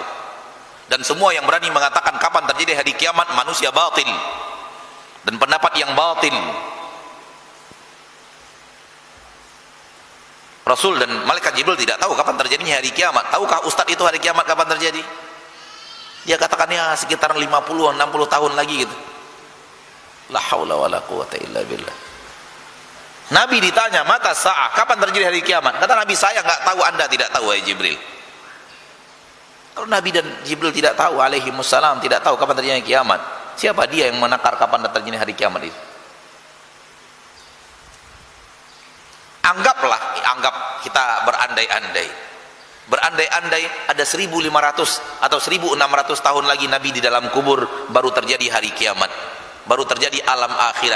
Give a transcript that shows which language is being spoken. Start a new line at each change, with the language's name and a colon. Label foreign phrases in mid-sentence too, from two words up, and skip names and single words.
Indonesian: Dan semua yang berani mengatakan kapan terjadi hari kiamat manusia batil dan pendapat yang batil. Rasul dan malaikat Jibril tidak tahu kapan terjadinya hari kiamat. Tahukah Ustadz itu hari kiamat kapan terjadi? Dia katakan ya sekitar 50-60 tahun lagi gitu.
Arabic: La haula wala quwata illa billah.
Indonesian: Nabi ditanya
Arabic: mata sa'ah,
Indonesian: kapan terjadi hari kiamat? Kata Nabi, saya nggak tahu, Anda tidak tahu wahai Jibril. Kalau Nabi dan Jibril tidak tahu
Arabic: alaihi wassalam,
Indonesian: tidak tahu kapan terjadi kiamat, siapa dia yang menakar kapan terjadi hari kiamat itu? Anggap kita berandai-andai ada 1500 atau 1600 tahun lagi Nabi di dalam kubur, baru terjadi hari kiamat, baru terjadi alam akhirat.